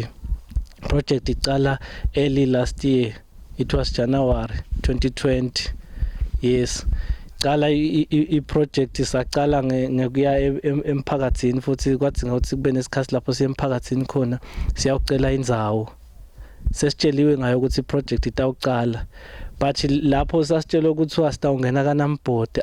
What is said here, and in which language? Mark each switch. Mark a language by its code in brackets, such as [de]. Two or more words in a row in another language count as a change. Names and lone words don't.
[en] Project iqala early last year, it was January 2020. Yes, [ss] qala i-project isaqala ngekuya emphakathini futhi kwadinga ukuthi kube nesikhathi lapho siemphakathini khona siyawucela indzawo. Sesitsheliwe ngayo ukuthi iproject itawuqala, but lapho sasitshela ukuthi wasitawungena kaNAMBoard.